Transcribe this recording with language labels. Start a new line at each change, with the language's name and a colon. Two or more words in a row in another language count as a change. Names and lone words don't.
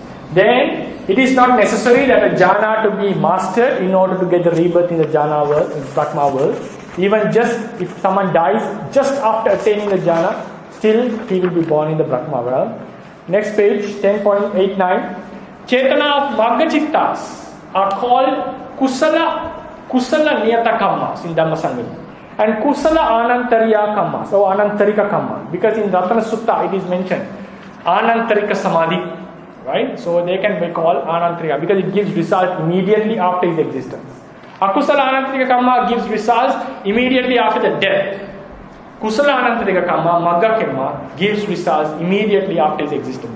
English: Then it is not necessary that a jhana to be mastered in order to get the rebirth in the jhana world, in Brahma world. Even just if someone dies just after attaining the jhana, still he will be born in the Brahma realm. Next page, 10.89. Chetana of Magga-chittas are called
Pali: Kusala Niyata Kammas
English: in Dhammasangani, and
Pali: Kusala Anantariya Kammas
English: or
Pali: Anantarika Kammas,
English: because in Ratana Sutta it is mentioned
Pali: Anantarika Samadhi,
English: right? So they can be called Anantarika because it gives result immediately after his existence.
Pali: Akusala Anantarika Kamma
English: gives results immediately after the death.
Pali: Kusala Anantarika Karma, Magga Karma,
English: gives results immediately after his existence.